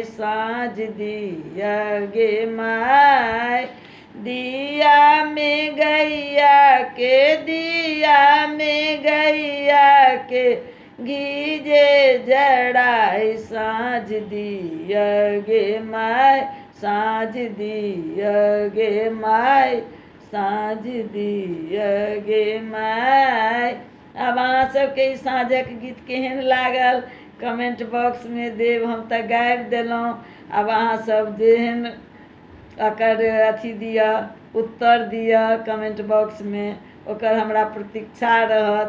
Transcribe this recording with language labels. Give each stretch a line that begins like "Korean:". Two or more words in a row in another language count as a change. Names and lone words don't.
Maithili: साँझ दिया गे माय, दिया में गैया के, दिया में गैया के घी जे जड़ाई साँझ दिया गे माय, साँझ दिया गे माय, साँझ दिया गे माय। अब अहाँ सबके साँझक गीत केहन लागल
English: comment box
Maithili: में देव, हम तऽ गाबि देलहुँ। अब अहाँ सब जेहन एकर अथी दिअ, उत्तर दिअ
English: comment box
Maithili: में, ओकर हमरा प्रतीक्षा रहत।